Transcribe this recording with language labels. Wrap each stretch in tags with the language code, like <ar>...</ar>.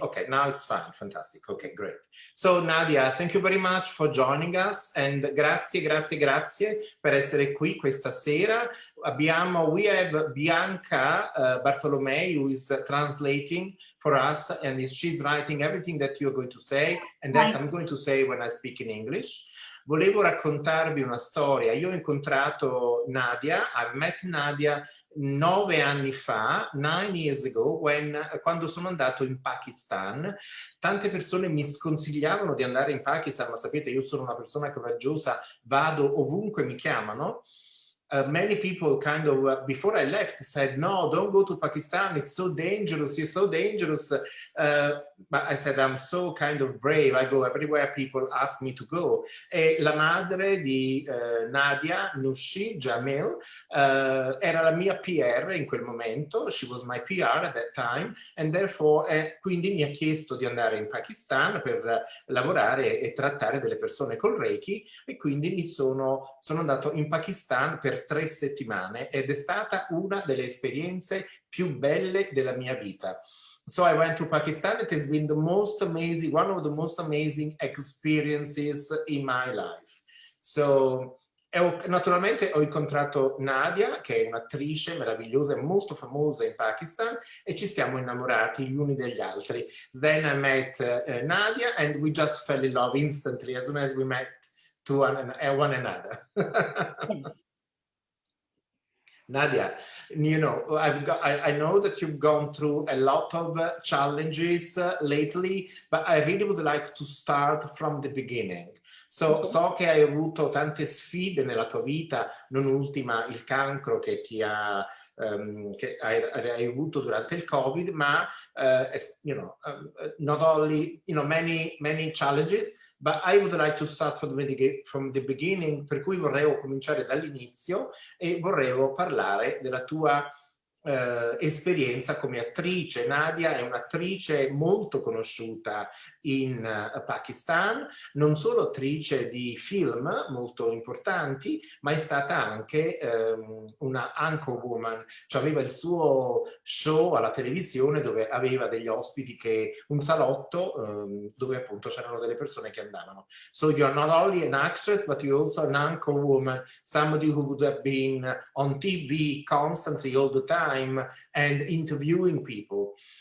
<en>Okay, now it's fine. Fantastic. Okay, great. So Nadia, thank you very much for joining us and</en> <it>grazie per essere qui questa sera.</it> <en>We have Bianca Bartolomei who is translating for us, and she's writing everything that you're going to say and that I'm going to say when I speak in English.</en> <it>Volevo raccontarvi una storia. Io ho incontrato Nadia,</it> <en>I've met Nadia</en> <it>9 anni fa,</it> <en>9 years ago,</en> <it>quando sono andato in Pakistan. Tante persone mi sconsigliavano di andare in Pakistan, ma sapete, io sono una persona coraggiosa, vado ovunque mi chiamano.</it> <en>Many people kind of, before I left, said, no, don't go to Pakistan, it's so dangerous, you're so dangerous. But I said, I'm so kind of brave, I go everywhere people ask me to go.</en> <it>E la madre di Nadia, Nadia Jamil, era la mia PR in quel momento,</it> <en>she was my PR at that time, and therefore,</en> <it>quindi mi ha chiesto di andare in Pakistan per lavorare e trattare delle persone col Reiki, e quindi sono andato in Pakistan per 3 settimane ed è stata una delle esperienze più belle della mia vita.</it> <en>So I went to Pakistan. It has been the most amazing, one of the most amazing experiences in my life.</en> <it>So naturalmente ho incontrato Nadia, che è un'attrice meravigliosa e molto famosa in Pakistan, e ci siamo innamorati gli uni degli altri.</it> <en>Then I met Nadia and we just fell in love instantly as soon as we met to one another. Yes. Nadia, you know, I know that you've gone through a lot of challenges lately, but I really would like to start from the beginning.</en> <it>So che hai avuto tante sfide nella tua vita, non ultima il cancro che che hai avuto durante il Covid, ma</it> <en>you know, not only, you know, many challenges. But I would like to start from the beginning,</en> <it>per cui vorrei cominciare dall'inizio e vorrei parlare della tua esperienza come attrice. Nadia è un'attrice molto conosciuta in Pakistan, non solo attrice di film molto importanti, ma è stata anche una anchor woman, cioè aveva il suo show alla televisione dove aveva degli ospiti, un salotto dove appunto c'erano delle persone che andavano.</it> <en>So you're not only an actress, but you're also an anchor woman, somebody who would have been on TV constantly all the time and interviewing people.</en>